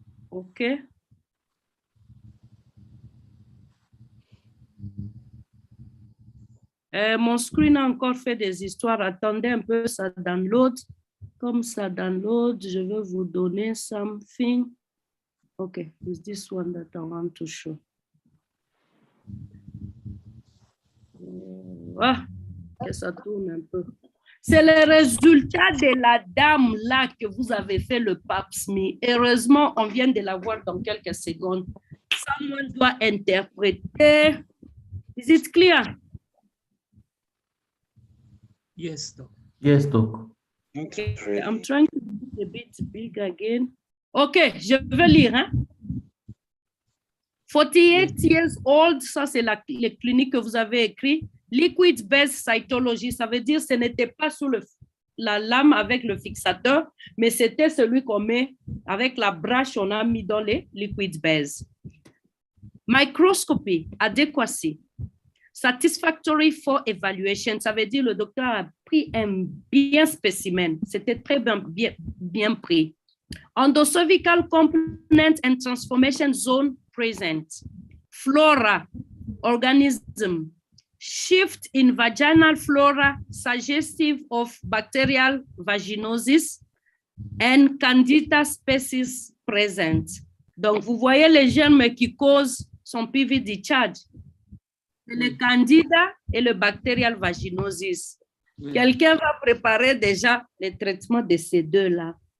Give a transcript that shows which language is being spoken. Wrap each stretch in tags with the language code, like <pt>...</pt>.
<en>OK.</en> <fr>Mon screen a encore fait des histoires. Attendez un peu, ça download. Comme ça download, je vais vous donner something.</fr> <en>OK, it's this one that I want to show.</en> <fr>Ah, que ça tourne un peu. C'est le résultat de la dame là que vous avez fait le Pap Smith. Heureusement, on vient de la voir dans quelques secondes. Someone doit interpréter.</fr> <en>Is it clear? Yes, doc. Yes, doc. Okay, I'm trying to do it a bit big again.</en> <fr>OK, je vais lire. Hein?</fr> <en>48 years old,</en> <fr>ça c'est les cliniques que vous avez écrit. Liquid-based cytology, ça veut dire que ce n'était pas sous la lame avec le fixateur, mais c'était celui qu'on met avec la brache, on a mis dans les liquid-based. Microscopy, adequacy.</fr> <en>Satisfactory for evaluation,</en> <fr>ça veut dire le docteur a pris un bien spécimen. C'était très bien pris.</fr> <en>Endocervical component and transformation zone present. Flora, organism. Shift in vaginal flora suggestive of bacterial vaginosis and Candida species present.</en> <fr>Donc, vous voyez les germes qui causent son PV discharge. Le Candida et le bacterial vaginosis. Quelqu'un va préparer déjà le traitement de ces deux-là.</fr>